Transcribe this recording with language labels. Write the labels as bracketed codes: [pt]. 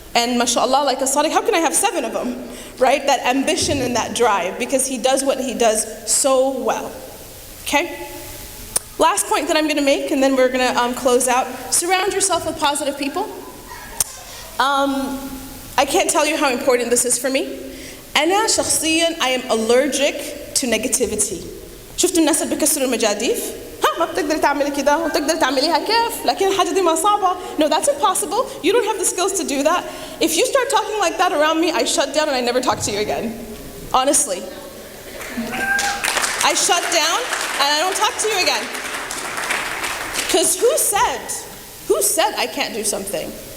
[en] And mashallah, like As-Sadiq, how can I have 7 of them? Right? That ambition and that drive, because he does what he does so well. Okay? Last point that I'm going to make, and then we're going to close out. Surround yourself with positive people. I can't tell you how important this is for me. [ar] أنا شخصياً, [en] I am allergic to negativity. [ar] شفتوا الناس اللي بيكسروا المجاديف؟ ما بتقدري تعملي كده وتقدري تعمليها كيف لكن الحاجة دي ما صعبة. [en] No, that's impossible. You don't have the skills to do that. If you start talking like that around me, I shut down and I never talk to you again. Honestly. I shut down and I don't talk to you again. Because who said I can't do something?